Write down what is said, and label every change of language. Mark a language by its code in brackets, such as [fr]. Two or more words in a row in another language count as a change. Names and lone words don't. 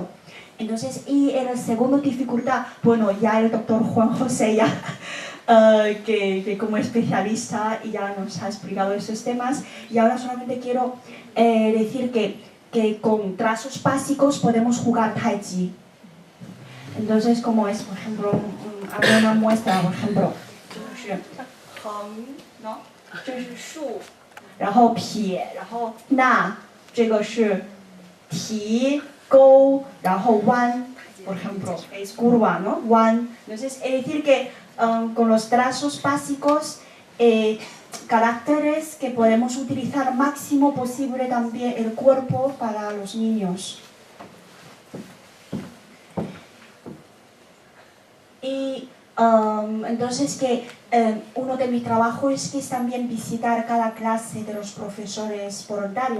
[es] Entonces, y en la segunda dificultad, bueno, ya el doctor Juan José ya que como especialista ya nos ha explicado esos temas, y ahora solamente quiero decir que con trazos básicos podemos jugar Tai Chi. Entonces, como es, por ejemplo, hago una muestra, por ejemplo, ¿no? [zh] 这是竖，然后撇，然后捺，这个是提勾，然后弯。 [es] Por ejemplo, es curva, ¿no? [zh] One. [es] Entonces, es decir que con los trazos básicos, caracteres que podemos utilizar máximo posible también el cuerpo para los niños. Y entonces que uno de mis trabajos es también visitar cada clase de los profesores voluntarios.